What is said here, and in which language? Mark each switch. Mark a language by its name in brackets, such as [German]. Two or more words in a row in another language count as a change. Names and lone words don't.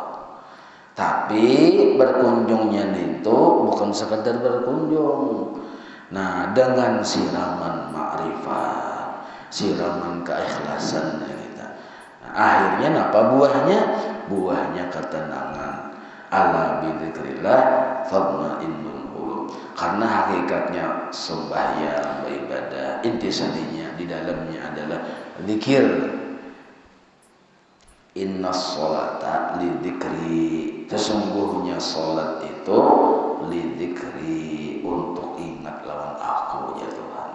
[Banjar] Tapi berkunjungnya itu bukan sekedar berkunjung. Nah, dengan siraman ma'rifat, siraman keikhlasan kita. Nah, akhirnya apa buahnya? Buahnya ketenangan. [Arabic] Ala bidzikrillah tatma'innul qulub. [Banjar] Karena hakikatnya sembahyang, beribadah, intisarinya di dalamnya adalah zikir. [Arabic] Innas sholata lidzikri. [Banjar] Sesungguhnya salat itu lidzikri, untuk ingat lawan aku ya Tuhan.